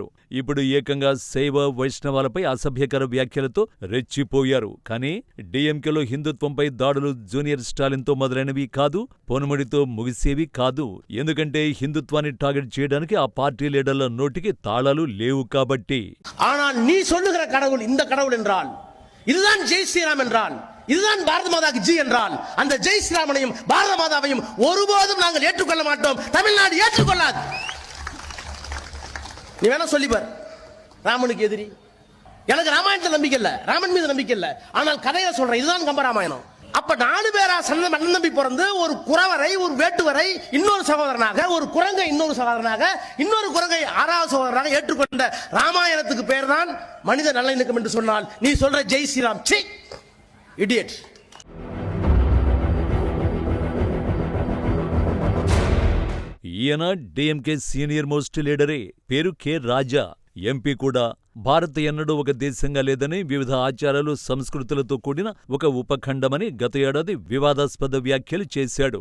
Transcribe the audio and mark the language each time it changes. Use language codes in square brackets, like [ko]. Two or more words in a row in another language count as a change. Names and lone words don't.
[te] ఇప్పుడు ఏకంగా శైవ వైష్ణవాలపై అసభ్యకర వ్యాఖ్యలతో రెచ్చిపోయారు. కానీ డీఎంకేలో హిందుత్వంపై దాడులు జూనియర్ స్టాలిన్తో మొదలైనవి కాదు, పొన్ముడితో ముగిసేవి కాదు. ఎందుకంటే హిందుత్వాన్ని టార్గెట్ చేయడానికి ఆ పార్టీ లీడర్ల నోటికి తాళాలు లేవు కాబట్టి. [ta] ஆனால் நீ சொல்லுகிற கடவுள் இந்த கடவுள் என்றால், இதுதான் ஜெய் ஸ்ரீராம் என்றால், இதுதான் பாரத மாதாக்கு ஜி என்றால், அந்த ஜெய் ஸ்ரீராமனையும் பாரத மாதாவையும் ஒருபோதும் நாங்கள் ஏற்றுக்கொள்ள மாட்டோம். தமிழ்நாடு ஏற்றுக்கொள்ளாது. நீ வேணா சொல்லிப்பார், ராமனுக்கு எதிரி. எனக்கு ராமாயணத்தில் நம்பிக்கை இல்ல, ராமன் மீது நம்பிக்கை இல்ல. ஆனால் கதையை சொல்றேன், இதுதான் கம்பராமாயணம். அப்ப 4 பேரா அண்ணன் தம்பி பிறந்து ஒரு குறவரை, ஒரு வேட்டுவரை இன்னொரு சகோதரனாக, ஒரு குரங்கை இன்னொரு சகோதரனாக, இன்னொரு குரங்கை 6வது சகோதரனாக ஏற்றுக்கொண்ட ராமாயணத்துக்கு பேர் தான் மனித நல்லிணக்கம் என்று சொன்னால், நீ சொல்ற ஜெய் ஸ்ரீராம் [en] see idiot. [te] ఈయన డీఎంకే [en] senior most [te] లీడరే. పేరు కె రాజా. ఎంపీ కూడా. భారత్ ఎన్నడూ ఒక దేశంగా లేదని, వివిధ ఆచారాలు, సంస్కృతులతో కూడిన ఒక ఉపఖండమని గత ఏడాది వివాదాస్పద వ్యాఖ్యలు చేశాడు.